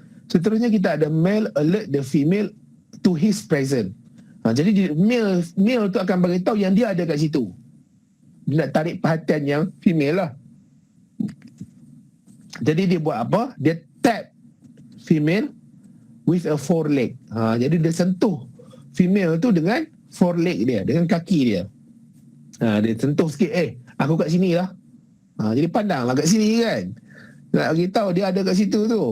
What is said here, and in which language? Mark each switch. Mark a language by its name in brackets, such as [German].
[Malay] Seterusnya kita ada [English] male alert the female to his presence. [Malay] Jadi male tu akan beritahu yang dia ada kat situ. Dia nak tarik perhatian yang female lah. Jadi dia buat apa? Dia [English] tap female with a foreleg. [Malay] Jadi dia sentuh female tu dengan foreleg dia, dengan kaki dia. Dia sentuh sikit, aku kat sini lah. Jadi pandanglah kat sini kan. Nak beritahu dia ada kat situ tu.